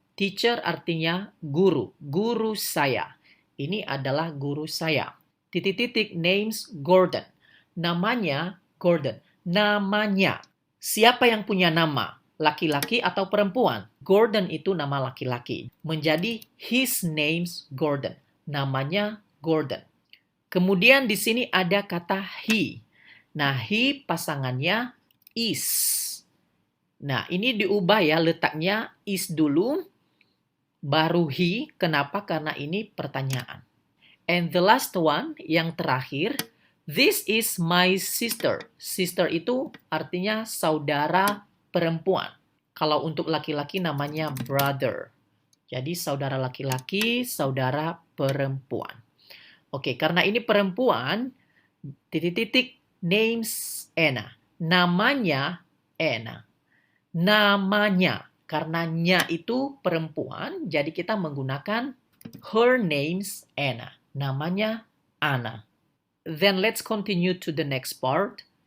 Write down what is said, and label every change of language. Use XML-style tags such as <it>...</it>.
<id>Teacher artinya guru. Guru saya. Ini adalah guru saya. Titik-titik</id> <en>names Gordon.</en> <id>Namanya Gordon. Namanya. Siapa yang punya nama? Laki-laki atau perempuan? Gordon itu nama laki-laki.</id> <en>Menjadi his name's Gordon.</en> <id>Namanya Gordon. Kemudian di sini ada kata he. Nah, he pasangannya is. Nah, ini diubah ya, letaknya is dulu, baru he. Kenapa? Karena ini pertanyaan.</id> <en>And the last one,</en> <id>yang terakhir,</id> <en>this is my sister.</en> <id>Sister itu artinya saudara perempuan. Kalau untuk laki-laki namanya brother. Jadi saudara laki-laki, saudara perempuan. Oke, karena ini perempuan, titik-titik</id> <en>names Anna.</en> <id>Namanya Anna. Namanya, karena nya itu perempuan, jadi kita menggunakan</id> <en>her name's Anna.</en> <id>Namanya Anna.</id> <en>Then let's continue to the next part.</en>